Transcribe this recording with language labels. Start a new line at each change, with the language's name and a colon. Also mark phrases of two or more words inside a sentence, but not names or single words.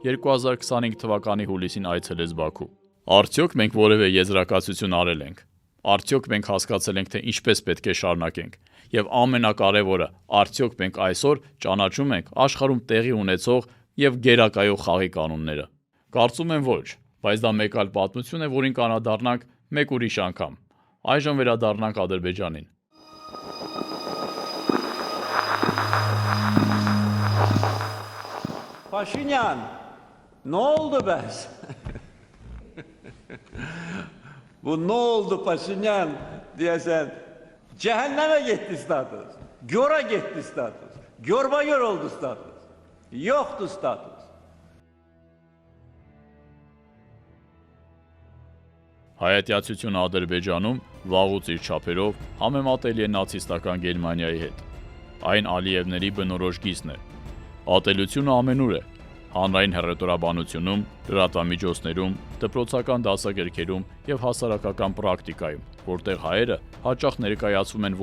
Armenian: 2025 թվականի հուլիսին այցելեց Բաքու։ Արդյոք մենք որևէ եզրակացություն արել ենք։ Արդյոք մենք հասկացել ենք, թե ինչպես պետք է շարունակենք։ Եվ ամենակարևորը, արդյոք մենք այսօր ճանաչում ենք աշխարհում տեղի ունեցող եւ գերակայող խաղի կանոնները։ Կարծում եմ ոչ, բայց դա մեկ այլ պատմություն է, որին կանադառնանք մեկ ուրիշ անգամ։ Այժմ վերադառնանք Ադրբեջանին։
Azerbaijani: Paşinyan, ne oldu bəs? Bu ne oldu Paşinyan deyəsən, cəhənnəmə getdi status, göra getdi status, görba-gör oldu status, yoxdur status.
Armenian: Հայատյացությունը Ադրբեջանում վաղուց իր չափերով համեմատելի է նացիստական Գերմանիայի հետ։ Այն Ալիևների բնորոշ գիծն է։ Ատելությունը ամենուր է։ Հանրային հռետորաբանությունում, լրատվամիջոցներում, դպրոցական դասագրքերում եւ հասարակական պրակտիկայում, որտեղ հայերը հաճախ ներկայացվում են